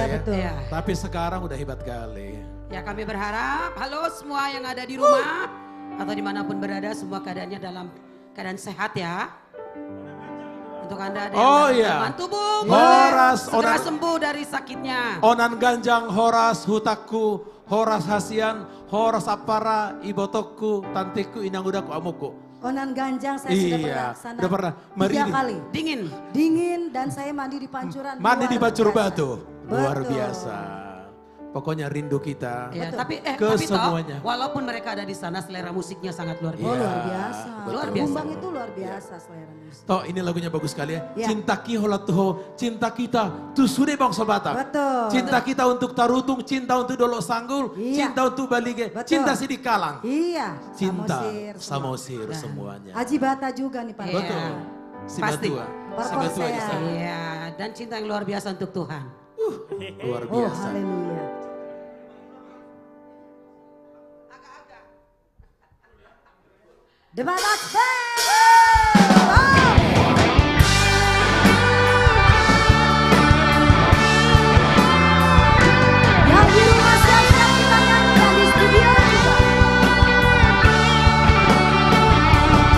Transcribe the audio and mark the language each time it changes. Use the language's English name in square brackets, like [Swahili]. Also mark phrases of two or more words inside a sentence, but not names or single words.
[Indonesian] ya. betul. Iya. Tapi sekarang udah hebat kali. Ya kami berharap, halo semua yang ada di rumah atau dimanapun berada, semua keadaannya dalam keadaan sehat ya. Untuk Anda ada yang Oh dalam iya. gangguan tubuh, Horas, boleh segera Onan- sembuh dari sakitnya. [Batak Toba] Onan Ganjang, Horas Hutaku, Horas Hasian, Horas Apara, Ibotoku, Tanteku, Inang Udaku, Amuku. [Indonesian] Onan Ganjang saya sudah pernah Iya, kesana udah pernah. Mari 3 ini. kali. Dingin. Dingin dan saya mandi di pancuran. Mandi di luar Bacur biasa. Batu, luar Betul. biasa. Pokoknya rindu kita Ya, tapi ke tapi toh, semuanya. walaupun mereka ada di sana, selera musiknya sangat luar biasa. Oh luar biasa. Luar biasa. Bumbang itu luar biasa selera musik. Toh ini lagunya bagus sekali ya. Ya. Cinta Kiholatuho, cinta kita tuh sudah bangsa Batak. Betul. Cinta kita untuk Tarutung, cinta untuk Dolok Sanggul, Iya. cinta untuk Balige, Betul. cinta Sidikalang. Iya. Cinta, Samosir, Samosir semuanya. Haji Bata juga nih Pak. Betul. Si Pasti. Batua. Si Batua di sana. Iya, dan cinta yang luar biasa untuk Tuhan. Luar Oh biasa. haleluya. The Batak Yang di rumah siap-siap kita nyanyi dan di studio juga.